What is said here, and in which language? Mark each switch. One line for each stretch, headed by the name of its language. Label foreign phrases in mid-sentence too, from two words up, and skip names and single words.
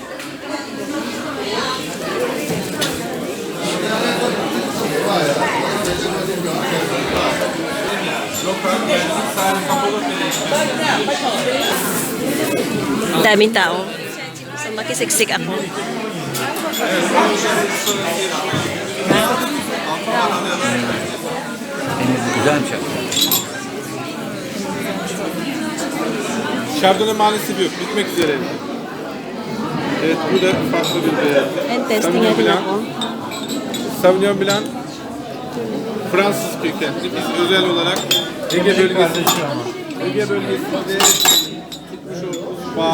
Filipino: Daming tao. So makisiksik ako.
Turkish: Güzelmiş. Chardonnay maalesef yok. Bitmek üzere. Evet, bu da farklı bir
English: And testing
Filipino: natin ako.
Turkish: Sauvignon Blanc Fransız kökenli. Biz özel olarak Ege bölgesinde tutmuş olduğumuz bağ.